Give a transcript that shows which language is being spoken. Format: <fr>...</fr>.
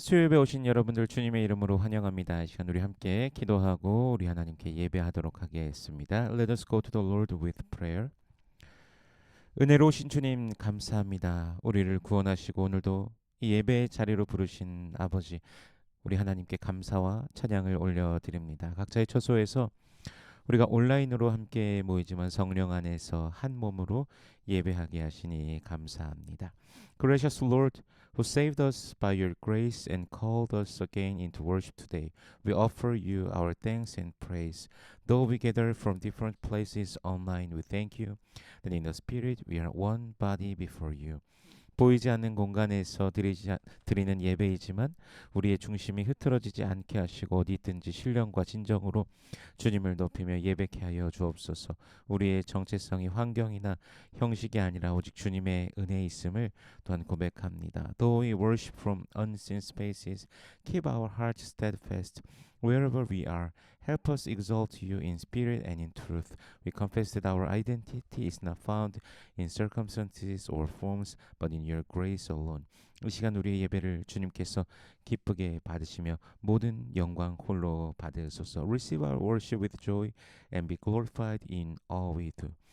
<ko>수요일에 오신 여러분들 주님의 이름으로 환영합니다. 이 시간 우리 함께 기도하고 우리 하나님께 예배하도록 하겠습니다.</ko> <en>Let us go to the Lord with prayer.</en> <ko>은혜로우신 주님 감사합니다. 우리를 구원하시고 오늘도 이 예배의 자리로 부르신 아버지, 우리 하나님께 감사와 찬양을 올려드립니다. 각자의 처소에서 우리가 온라인으로 함께 모이지만 성령 안에서 한 몸으로 예배하게 하시니 감사합니다.</ko> <en>Gracious Lord, who saved us by your grace and called us again into worship today, we offer you our thanks and praise. Though we gather from different places online, we thank you that in the Spirit we are one body before you.</en> <ko>보이지 않는 공간에서 드리는 예배이지만 우리의 중심이 흐트러지지 않게 하시고 어디 있든지 신령과 진정으로 주님을 높이며 예배케 하여 주옵소서. 우리의 정체성이 환경이나 형식이 아니라 오직 주님의 은혜에 있음을 또한 고백합니다.</ko> <en>Though we worship from unseen spaces, keep our hearts steadfast wherever we are. Help us exalt you in spirit and in truth. We confess that our identity is not found in circumstances or forms, but in your grace alone.</en> <ko>이 시간 우리의 예배를 주님께서 기쁘게 받으시며 모든 영광 홀로 받으소서.</ko> <en>Receive our worship with joy and be glorified in all we do.</en>